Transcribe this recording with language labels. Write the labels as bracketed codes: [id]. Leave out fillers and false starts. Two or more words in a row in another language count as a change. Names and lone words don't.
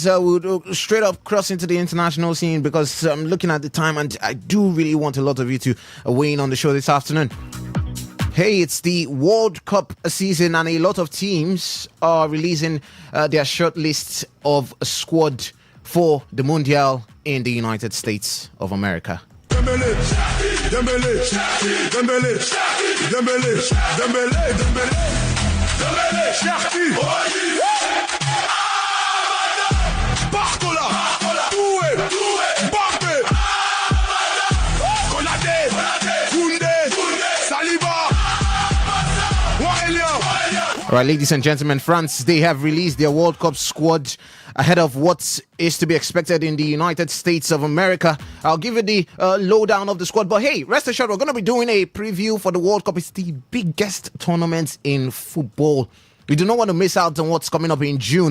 [en] We'll straight up cross into the international scene, because I'm looking at the time and I do really want a lot of you to weigh in on the show this afternoon. Hey, it's the World Cup season and a lot of teams are releasing their short lists of squad for the Mundial in the United States of America. Dembele, Dembele, Dembele, Dembele, Dembele, Dembele, Cherki, Barcola, Doué, Mbappé, Konaté, Koundé, Saliba, Aurelien. All right, ladies and gentlemen, France, they have released their World Cup squad ahead of what is to be expected in the United States of America. I'll give you the lowdown of the squad. But hey, rest assured, we're going to be doing a preview for the World Cup. It's the biggest tournament in football. We do not want to miss out on what's coming up in June.